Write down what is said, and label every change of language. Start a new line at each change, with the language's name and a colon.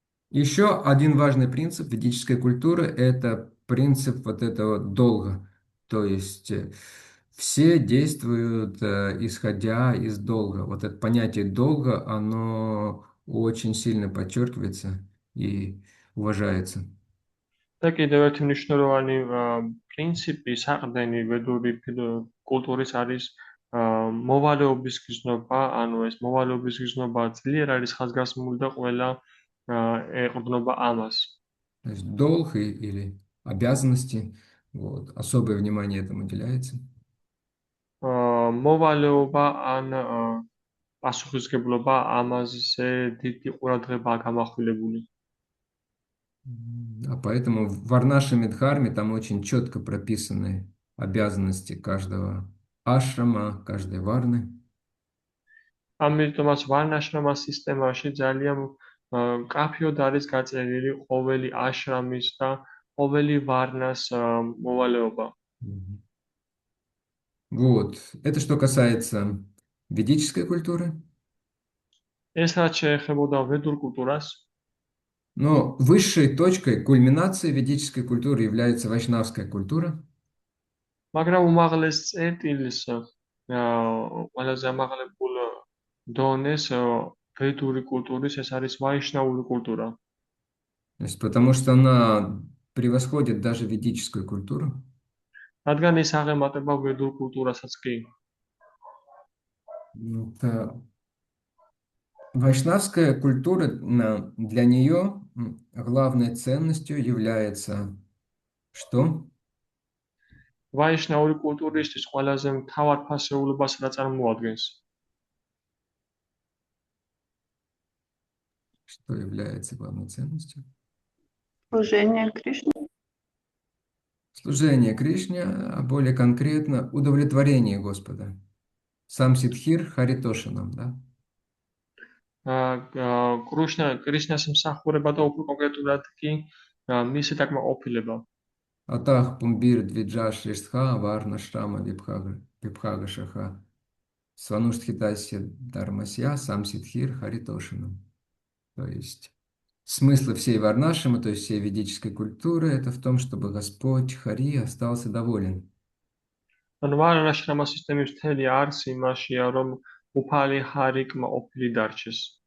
Russian: Еще один важный принцип ведической культуры — это принцип вот этого долга. То есть все действуют исходя из долга. Вот это понятие долга, оно очень сильно подчеркивается и уважается.
Georgian: და კიდევ ერთი მნიშვნელოვანი პრინციპი საყრდენი ვედური კულტურის არის მოვალეობის გზნობა, ანუ ეს მოვალეობის გზნობა ძლიერ არის ხაზგასმული და ყველა ეყრდნობა ამას.
Russian: То есть долг или обязанности, вот, особое внимание этому уделяется.
Georgian: მოვალეობა ან პასუხისმგებლობა ამაზე დიდი ყურადღებაა გამახვილებული.
Russian: А поэтому в Варнашами Дхарме там очень четко прописаны обязанности каждого ашрама, каждой варны.
Georgian: ამიტომაც ვარნაშრამა სისტემაში ძალიან მკაფიოდ არის გაწერილი ყოველი აშრამის და ყოველი ვარნას მოვალეობა.
Russian: Вот. Это что касается ведической культуры.
Georgian: ეს რაც შეეხებოდა ვედურ კულტურას,
Russian: Но высшей точкой кульминации ведической культуры является вайшнавская культура.
Georgian: მაგრამ უმაღლეს წერტილს ყველაზე ამაღლებულ დონეს ვედური კულტურის ეს არის ვაიშნავური კულტურა.
Russian: То есть, потому что она превосходит даже ведическую культуру.
Georgian: რადგან ის აღემატება ვედურ კულტურასაც კი.
Russian: Вайшнавская культура, для нее главной ценностью является что?
Georgian: ვაიშნაური კულტურისთვის ყველაზე მთავარ ფასეულობას რა წარმოადგენს?
Russian: Что является главной ценностью? Служение Кришне. Служение Кришне, а более конкретно удовлетворение Господа.
Sanskrit: Сам Сидхир Харитошинам, да?
Georgian: კრიშნას მსახურება და უფრო კონკრეტულად კი მისი დაკმაყოფილება.
Sanskrit: Атах Пумбир Двиджа Шриштха Варна Шрама Випхага Шаха Свануштхитасья Дармасья Сам Сидхир Харитошинам.
Russian: То есть смысл всей Варнашимы, то есть всей ведической культуры, это в том, чтобы Господь Хари остался доволен.
Georgian: ვარნაშრამა სისტემის მთელი არსი იმაშია, რომ უფალი ჰარი კმაყოფილი დარჩეს.